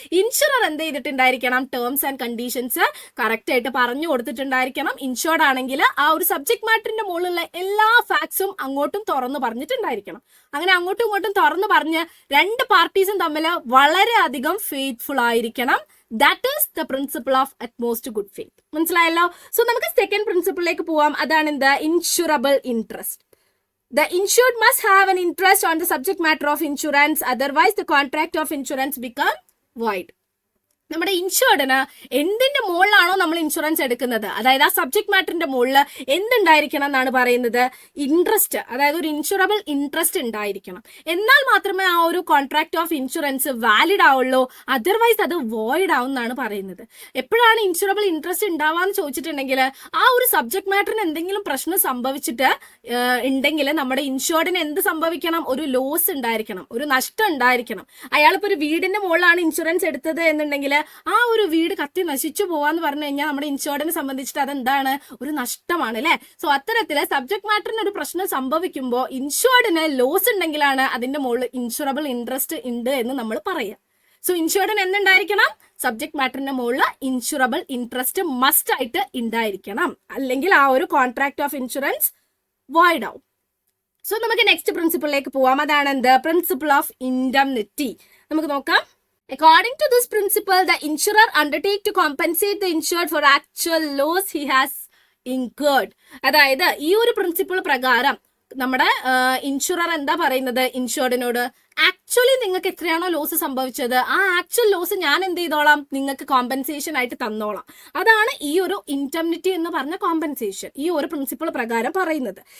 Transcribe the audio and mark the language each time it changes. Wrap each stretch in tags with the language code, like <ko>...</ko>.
<ml>Insurer എന്ത് ചെയ്തിട്ടുണ്ടായിരിക്കണം? Terms and conditions correct ആയിട്ട് പറഞ്ഞു കൊടുത്തിട്ടുണ്ടായിരിക്കണം. ഇൻഷുർഡ് ആണെങ്കിൽ ആ ഒരു സബ്ജക്ട് മാറ്ററിന്റെ മുകളിലുള്ള എല്ലാ ഫാക്ട്സും അങ്ങോട്ടും തുറന്നു പറഞ്ഞിട്ടുണ്ടായിരിക്കണം. അങ്ങനെ അങ്ങോട്ടും ഇങ്ങോട്ടും തുറന്നു പറഞ്ഞ് 2 പാർട്ടീസും തമ്മിൽ വളരെയധികം ഫെയ്ത്ത്ഫുൾ ആയിരിക്കണം.</ml> <en>That is the principle of utmost good faith.</en> <ml>മനസ്സിലായല്ലോ? സോ നമുക്ക് സെക്കൻഡ് പ്രിൻസിപ്പിളിലേക്ക് പോവാം. അതാണ് എന്താ? Insurable interest.</ml> <en>The insured must have an interest on the subject matter of insurance, otherwise the contract of insurance become void.</en> <ml>നമ്മുടെ ഇൻഷുർഡിന് എന്തിന്റെ മുകളിലാണോ നമ്മൾ insurance എടുക്കുന്നത്, അതായത് ആ സബ്ജക്ട് മാറ്ററിന്റെ മുകളിൽ എന്തുണ്ടായിരിക്കണം എന്നാണ് പറയുന്നത്? ഇൻട്രസ്റ്റ്, അതായത് ഒരു ഇൻഷുറബിൾ ഇൻട്രസ്റ്റ് ഉണ്ടായിരിക്കണം. എന്നാൽ മാത്രമേ ആ ഒരു കോൺട്രാക്ട് ഓഫ് ഇൻഷുറൻസ് വാലിഡ് ആവുള്ളൂ, അതർവൈസ് അത് വോയിഡ് ആവും എന്നാണ് പറയുന്നത്. എപ്പോഴാണ് ഇൻഷുറബിൾ ഇൻട്രസ്റ്റ് ഉണ്ടാവാന്ന് ചോദിച്ചിട്ടുണ്ടെങ്കിൽ ആ ഒരു സബ്ജക്ട് മാറ്ററിന് എന്തെങ്കിലും പ്രശ്നം സംഭവിച്ചിട്ട് ഉണ്ടെങ്കിൽ നമ്മുടെ ഇൻഷുർഡിന് എന്ത് സംഭവിക്കണം? ഒരു ലോസ് ഉണ്ടായിരിക്കണം, ഒരു നഷ്ടം ഉണ്ടായിരിക്കണം. അയാളിപ്പോൾ ഒരു വീടിന്റെ മുകളിലാണ് ഇൻഷുറൻസ് എടുത്തത് എന്നുണ്ടെങ്കിൽ ആ ഒരു വീട് കത്തി നശിച്ചു പോവാന്ന് പറഞ്ഞു കഴിഞ്ഞാൽ നമ്മുടെ ഇൻഷുർഡിനെ സംബന്ധിച്ചിട്ട് അതെന്താണ്? ഒരു നഷ്ടമാണ് അല്ലെ? സോ അത്തരത്തില് സബ്ജക്ട് മാറ്ററിന് ഒരു പ്രശ്നം സംഭവിക്കുമ്പോൾ ഇൻഷുർഡിന് ലോസ് ഉണ്ടെങ്കിലാണ് അതിന്റെ മുകളിൽ ഇൻഷുറബിൾ ഇൻട്രസ്റ്റ് ഉണ്ട് എന്ന് നമ്മൾ പറയാം. സോ ഇൻഷുർഡിന് എന്തുണ്ടായിരിക്കണം? സബ്ജക്ട് മാറ്ററിന്റെ മുകളിൽ ഇൻഷുറബിൾ ഇൻട്രസ്റ്റ് മസ്റ്റ് ആയിട്ട് ഉണ്ടായിരിക്കണം, അല്ലെങ്കിൽ ആ ഒരു കോൺട്രാക്ട് ഓഫ് ഇൻഷുറൻസ് വോയിഡ് ആവും. സോ നമുക്ക് നെക്സ്റ്റ് പ്രിൻസിപ്പിളിലേക്ക് പോവാം. അതാണ് എന്ത്? Principle of indemnity. നമുക്ക് നോക്കാം.</ml> <en>According to this principle, the insurer undertake to compensate the insured for actual loss he has incurred.</en> <ml>അതായത് ഈ ഒരു പ്രിൻസിപ്പിൾ പ്രകാരം നമ്മുടെ ഇൻഷുറർ എന്താ പറയുന്നത്? ഇൻഷുർഡിനോട് ആക്ച്വലി നിങ്ങൾക്ക് എത്രയാണോ ലോസ് സംഭവിച്ചത് ആ ആക്ച്വൽ ലോസ് ഞാൻ എന്ത് ചെയ്തോളാം? നിങ്ങൾക്ക് കോമ്പൻസേഷൻ ആയിട്ട് തന്നോളാം. അതാണ് ഈ ഒരു ഇൻഡംനിറ്റി എന്ന് പറഞ്ഞ കോമ്പൻസേഷൻ ഈ ഒരു പ്രിൻസിപ്പിൾ പ്രകാരം പറയുന്നത്.</ml>